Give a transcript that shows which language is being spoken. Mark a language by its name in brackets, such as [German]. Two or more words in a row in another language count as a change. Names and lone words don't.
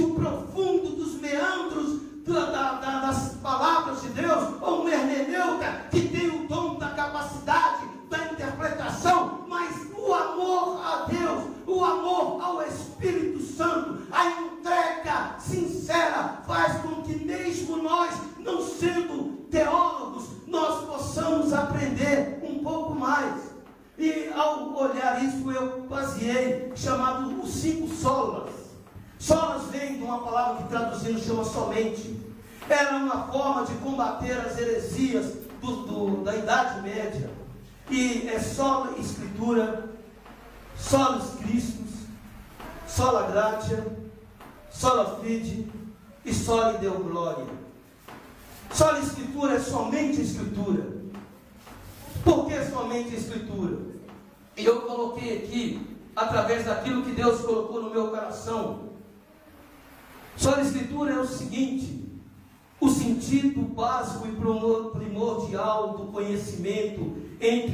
[Portuguese] o profundo dos meandros das palavras de Deus, ou um hermeneuta, que tem o dom da capacidade da interpretação, mas o amor a Deus, o amor ao Espírito Santo, a entrega sincera faz com que mesmo nós, não sendo teólogos, nós possamos aprender um pouco mais. E ao olhar isso, eu baseei, chamado os 5 solas. Solas vem de uma palavra que traduzindo chama somente. Era uma forma de combater as heresias da Idade Média. E é sola Escritura, [Latin] solos Christus, sola gratia, sola fide [Portuguese] e [Latin] sola Deo glória. [Portuguese] Sola Escritura é somente Escritura. Por que somente Escritura? E eu coloquei aqui, através daquilo que Deus colocou no meu coração. Sola Escritura é o seguinte: o sentido básico e primordial do conhecimento entre